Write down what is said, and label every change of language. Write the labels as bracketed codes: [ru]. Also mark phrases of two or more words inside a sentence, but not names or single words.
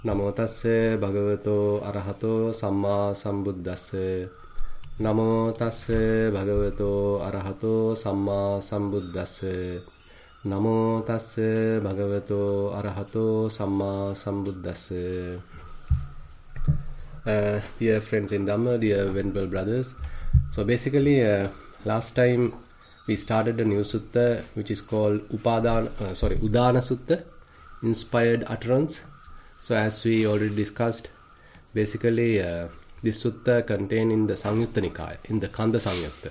[pi] Namo tassa bhagavato arahato samma sambuddhassa. Namo tassa bhagavato arahato samma sambuddhassa. Namo tassa bhagavato arahato samma sambuddhassa. [en] Dear friends in Dhamma, dear venerable brothers. So basically, last time we started a new sutta which is called Udana Sutta, inspired utterance. So as we already discussed, basically this sutta contained in the Samyutta Nikaya, in the Kanda Samyutta.